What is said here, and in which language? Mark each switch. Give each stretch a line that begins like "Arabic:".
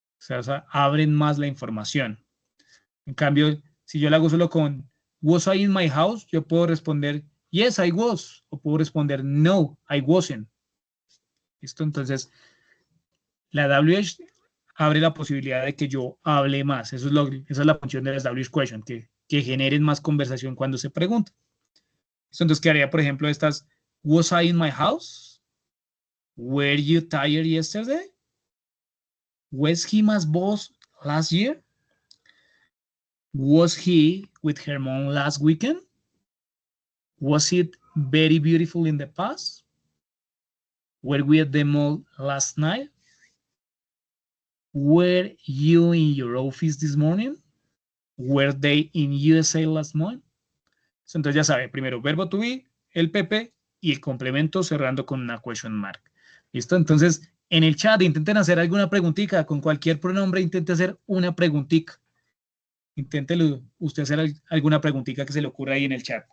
Spanish: O sea, abren más la información. En cambio, si yo la hago solo con
English: was I in my house,
Spanish: yo puedo responder
English: yes, I was,
Spanish: o puedo responder
English: no, I wasn't.
Spanish: ¿Listo? Entonces, la WH abre la posibilidad de que yo hable más. Esa es la función de las WH question, que generen más conversación cuando se pregunta. Entonces, ¿qué haría, por ejemplo, estas?
English: Was I in my house? Were you tired yesterday? Was he my boss last year? Was he with her mom last weekend? Was it very beautiful in the past? Were we at the mall last night? Were you in your office this morning? Were they in USA last month?
Spanish: Entonces ya sabe, primero verbo to be, el PP y el complemento cerrando con una question mark. ¿Listo? Entonces, en el chat intenten hacer alguna preguntita, con cualquier pronombre intente hacer una preguntita. Inténtelo usted hacer alguna preguntita que se le ocurra ahí en el chat.